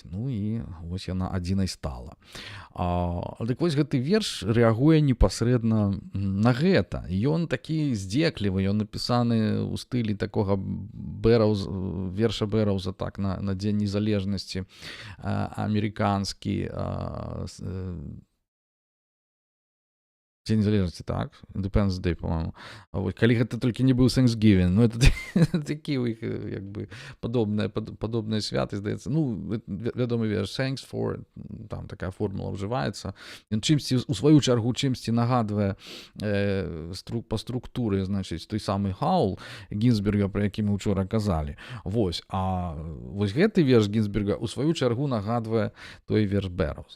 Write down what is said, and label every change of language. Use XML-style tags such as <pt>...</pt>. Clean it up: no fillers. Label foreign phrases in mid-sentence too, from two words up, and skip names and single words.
<be>Ну і вось яна адзінай стала. Дык вось гэты верш рэагуе непасрэдна на гэта. Ён такі здзеклівы, ён напісаны ў стылі такога верша Бэраўза, так, на Дзень незалежнасці амерыканскі, Дзень незалежнасці, так,</be> <en>Independence Day,</en> <ru>по-моему.</ru> <be>Калі гэта толькі не быў Thanksgiving, ну, это такі у іх, як бы, падобныя святы, здаецца. Ну, вядомы верш,</be> <en>thanks for,</en> <be>там такая формула ўжываецца. Ён чымсьці, у сваю чаргу, чымсьці нагадвае па структуры, значыць, той самы Хаул Гінзберга, про які мы ўчора казалі. Вось, а вось гэты верш Гінзберга у сваю чаргу нагадвае той верш Бэраўза.</be>